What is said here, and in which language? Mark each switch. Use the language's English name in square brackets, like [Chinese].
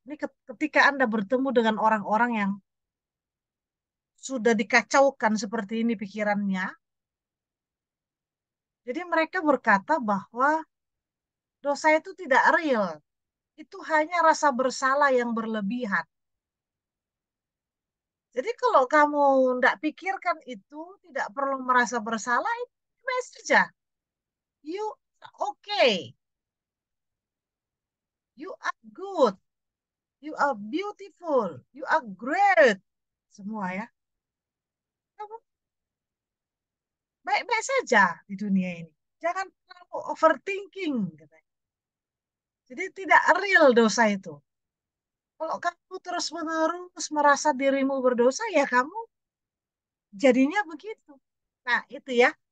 [Indonesian] Ini ketika Anda bertemu dengan orang-orang yang sudah dikacaukan seperti ini pikirannya, jadi mereka berkata bahwa dosa itu tidak real. Itu hanya rasa bersalah yang berlebihan. Jadi kalau kamu tidak pikirkan itu, tidak perlu merasa bersalah, itu biasa saja. [English] You okay, you are good, you are beautiful, you are great. [Indonesian] Semua ya. Kamu baik-baik saja di dunia ini. Jangan terlalu overthinking. Katanya. Jadi tidak real dosa itu. Kalau kamu terus-menerus merasa dirimu berdosa, ya kamu jadinya begitu. Nah, itu ya.